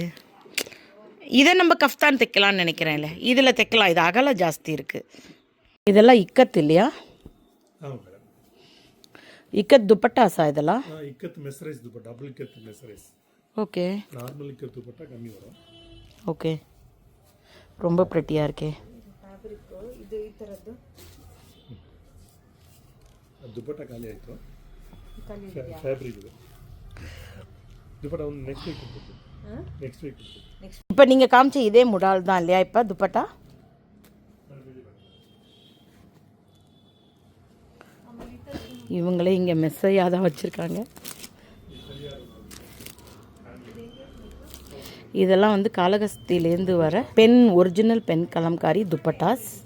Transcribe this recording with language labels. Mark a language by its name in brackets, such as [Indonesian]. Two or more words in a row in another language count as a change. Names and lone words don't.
[Tamil] இதை நம்ம கஃப்தான் தைக்கலான்னு நினைக்கிறேன்ல, இதில் தைக்கலாம். இது அகலம் ஜாஸ்தி இருக்குது. இதெல்லாம் இக்கத் இல்லையா? இக்கத் துப்பட்டாஸா இதெல்லாம்? இக்கத் மெஸ்ரைஸ் துப்பட்டா, டபுள் இக்கத் மெஸ்ரைஸ். ஓகே. நார்மல் இக்கத் துப்பட்டா கம்மி வரும். ஓகே. ரொம்ப ப்ரெட்டியாக இருக்கே. [Kannada] ಇದು ಈ ಥರದ್ದು ದುಪ್ಪಟ್ಟ ಖಾಲಿ ಆಯಿತು. ಫ್ಯಾಬ್ರಿಕ್ ಇದು ದುಪ್ಪಟ್ಟ ಒಂದು [English] next week [Kannada] ಕೊಡ್ತೀವಿ. [English] next week [Tamil] இப்போ நீங்கள் காமிச்ச இதே முடால் தான் இல்லையா இப்போ துப்பட்டா? இவங்களே இங்கே மெஸ்ஸையாக தான் வச்சுருக்காங்க. இதெல்லாம் வந்து காளஹஸ்திலேருந்து வர பெண் ஒரிஜினல் பெண் கலம்காரி துப்பட்டாஸ்.